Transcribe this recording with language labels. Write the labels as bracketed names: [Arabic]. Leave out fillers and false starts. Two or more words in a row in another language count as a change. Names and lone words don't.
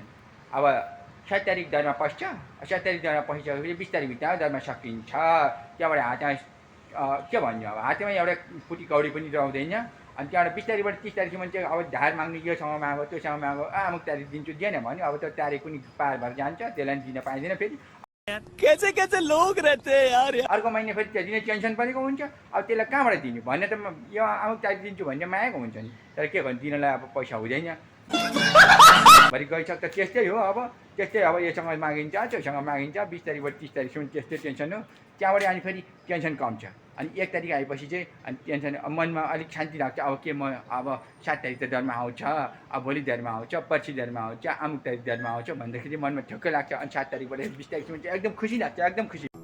[Nepali] अब 7 तारिक दरमा पस्छ, 7 तारिक दरमा पसिसकेपछि 20 तारिकभित्र दरमा सकिन्छ। त्यहाँबाट हातमा के भन्नु, अब हातमा एउटा पुटी कौडी पनि रहँदैन। अनि त्यहाँबाट 20 तारिकबाट 30 तारिकसम्म चाहिँ अब धार माग्नु, योसँग मागो त्योसँग मागो, अमुक तारिक दिन्छु दिएन भन्यो। अब त्यो तारिक पनि पार भएर जान्छ, त्यसलाई दिन पाइँदैन फेरि। [Hindi] कैसे कैसे लोग रहते हैं यार [Nepali] अर्को महिना फेरि त्यो दिने टेन्सन परेको हुन्छ अब त्यसलाई कहाँबाट दिनु भन्ने त यो अमुक तारिक दिन्छु भन्ने मागेको हुन्छ नि तर के गर्नु दिनलाई अब पैसा हुँदैन भरि गइसक्दा त्यस्तै हो अब त्यस्तै अब योसँग मागिन्छ त्योसँग मागिन्छ 20 तारिकबाट 30 तारिकसम्म त्यस्तै टेन्सन हो त्यहाँबाट अनि फेरि टेन्सन कम छ अनि 1 तारिक आएपछि चाहिँ अनि टेन्सन मनमा अलिक शान्ति लाग्छ अब के म अब 7 तारिक त दरमा आउँछ अब भोलि दरमा आउँछ पर्सि दरमा आउँछ अमुक तारिक दरमा आउँछ भन्दाखेरि मनमा ठ्याक्कै लाग्छ अनि 7 तारिकबाट 20 तारिकसम्म चाहिँ एकदम खुसी लाग्छ एकदम खुसी